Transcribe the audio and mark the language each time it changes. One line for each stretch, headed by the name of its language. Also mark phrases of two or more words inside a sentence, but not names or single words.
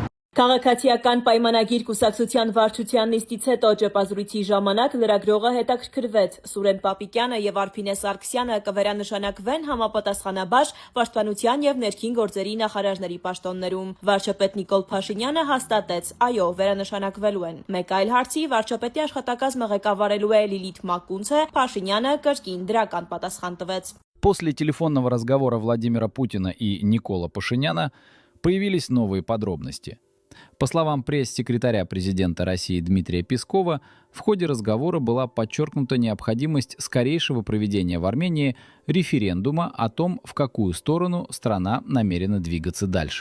Armenian: Քաղաքացիական պայմանագիր կուսակցության վարչության նիստից հետո ճեպազրույցի ժամանակ լրագրողը հետաքրքրվեց Սուրեն Պապիկյանը եւ Արփինե Սարգսյանը կվերանշանակվեն համապատասխանաբար պաշտպանության եւ ներքին գործերի նախարարների պաշտոններում։ Վարչապետ Նիկոլ Փաշինյանը հաստատեց, այո, վերանշանակվելու են։ Մեկ այլ հարցի վարչապետի աշխատակազմը ղեկավարելու է Լիլիթ Մակունցը, Փաշինյանը կրկին դրական պատասխան տվեց։
Russian: После телефонного разговора Владимира Путина и Никола Пашиняна появились новые подробности. По словам пресс-секретаря президента России Дмитрия Пескова, в ходе разговора была подчеркнута необходимость скорейшего проведения в Армении референдума о том, в какую сторону страна намерена двигаться дальше.